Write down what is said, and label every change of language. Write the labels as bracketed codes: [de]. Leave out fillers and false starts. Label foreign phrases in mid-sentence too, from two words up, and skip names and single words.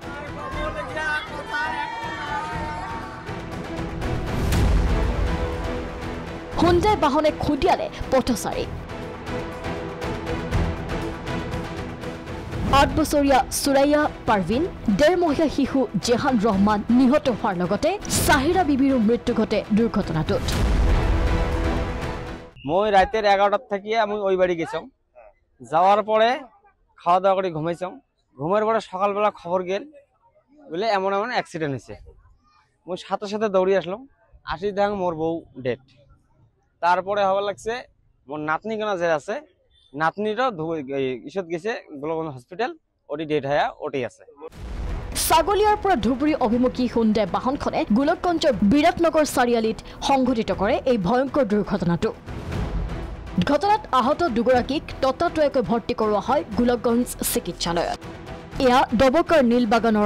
[as] হুণ্ডাই বাহনে খুন্দিয়ালে পথচাৰী 8 বছৰীয়া সুৰাইয়া পাৰভিন 1.5 মহীয়া শিশু জেহান ৰহমান নিহত হোৱাৰ লগতে সাহিৰা বিবিৰো মৃত্যু ঘটে দুৰ্ঘটনাটোত [bn] মই রাতের 11টার থেকে আমি ওই বাড়ি গেছিলাম যাওয়ার পরে খাওয়া দাওয়া করে ঘুমাইছিলাম ঘুমের পরে সকালবেলা খবর গেল বলে এমন এমন অ্যাক্সিডেন্ট হয়েছে মই সাথে সাথে দৌড়ি আসলাম আসি দেখ মোর বউ ডেড তারপরে হবার লাগছে মোর নাতনি কেনা যে আছে নাতনিটাও ইসত গেছে গোলকগঞ্জ হসপিটাল ওটি ডেড হয়ে ওটি আছে [as] ছাগলিয়াৰ পৰা ধুবুৰী অভিমুখী হুণ্ডাই বাহনখনে গোলকগঞ্জৰ বিৰাটনগৰ চাৰিআলিত সংঘটিত কৰে এই ভয়ংকৰ দুৰ্ঘটনাটো ঘটনাত আহত দুগৰাকীক ততাতৈয়াকৈ ভৰ্তি কৰোৱা হয় গোলকগঞ্জ চিকিৎসালয়ত এয়া দবকাৰ নীলবাগানৰ